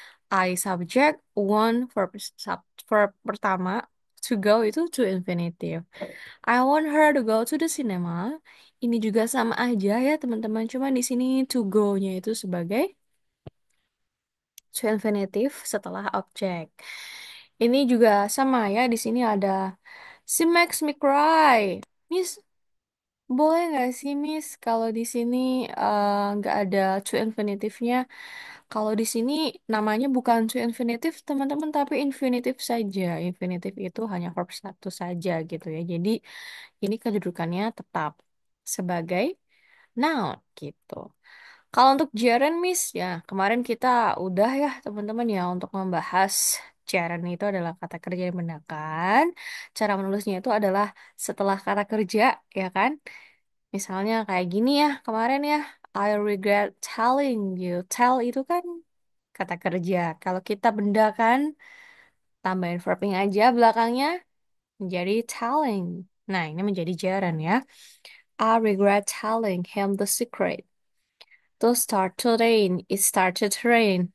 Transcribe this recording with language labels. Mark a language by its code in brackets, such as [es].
[en] I subject, want verb pertama, to go itu to infinitive. I want her to go to the cinema. [id] Ini juga sama aja ya teman-teman, cuma di sini to go-nya itu sebagai to infinitive setelah objek. Ini juga sama ya, di sini ada [en] she makes me cry. [id] Miss, boleh nggak sih Miss kalau di sini nggak ada to infinitive-nya? Kalau di sini namanya bukan to infinitive teman-teman, tapi infinitive saja. Infinitive itu hanya verb satu saja gitu ya. Jadi ini kedudukannya tetap sebagai noun gitu. Kalau untuk gerund Miss, ya kemarin kita udah ya teman-teman ya untuk membahas gerund itu adalah kata kerja yang menggunakan. Cara menulisnya itu adalah setelah kata kerja, ya kan? Misalnya kayak gini ya kemarin ya, [en] I regret telling you. [id] Tell itu kan kata kerja. Kalau kita bendakan, tambahin verbing aja belakangnya menjadi telling. Nah, ini menjadi gerund ya. [en] I regret telling him the secret. To start to rain, it started to rain.